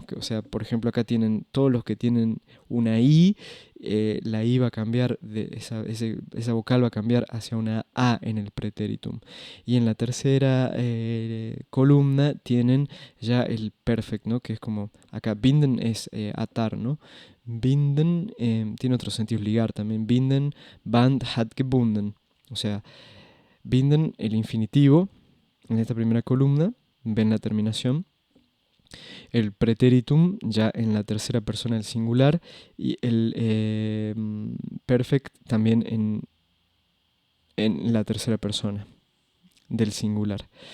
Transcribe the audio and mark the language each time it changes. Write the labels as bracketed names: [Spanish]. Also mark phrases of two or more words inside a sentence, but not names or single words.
[Spanish] O sea, por ejemplo, acá tienen todos los que tienen una I, la I va a cambiar, esa vocal va a cambiar hacia una A en el pretéritum. Y en la tercera columna tienen ya el perfect, ¿no? Que es como, acá binden es atar, ¿no? Binden tiene otros sentidos, ligar también. [German] Binden, Band hat gebunden. [Spanish] O sea, binden el infinitivo en esta primera columna, ven la terminación, el pretéritum ya en la tercera persona del singular y el perfect también en la tercera persona del singular.